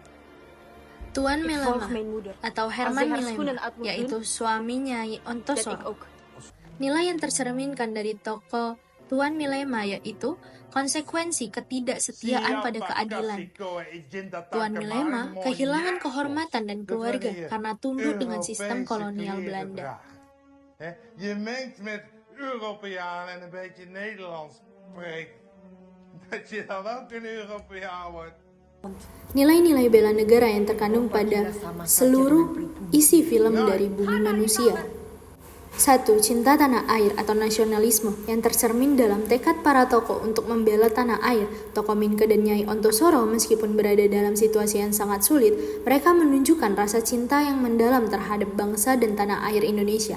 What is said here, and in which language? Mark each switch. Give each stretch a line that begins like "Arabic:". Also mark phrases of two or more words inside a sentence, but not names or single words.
Indonesian: Tuan Melema atau Herman Melema, yaitu suami Nyai Ontosoro. Nilai yang tercerminkan dari tokoh Tuan Melema yaitu konsekuensi ketidaksetiaan pada keadilan. Tuan Melema kehilangan kehormatan dan keluarga karena tunduk dengan sistem kolonial Belanda.
Dutch: Je mengt met Europeaan en een beetje Nederlands spreekt. Dat je dan ook een Europeaan wordt.
Indonesian: Nilai-nilai bela negara yang terkandung pada seluruh isi film dari Bumi Manusia. 1. Cinta tanah air atau nasionalisme yang tercermin dalam tekad para tokoh untuk membela tanah air. Tokoh Minke dan Nyai Ontosoro meskipun berada dalam situasi yang sangat sulit, mereka menunjukkan rasa cinta yang mendalam terhadap bangsa dan tanah air Indonesia.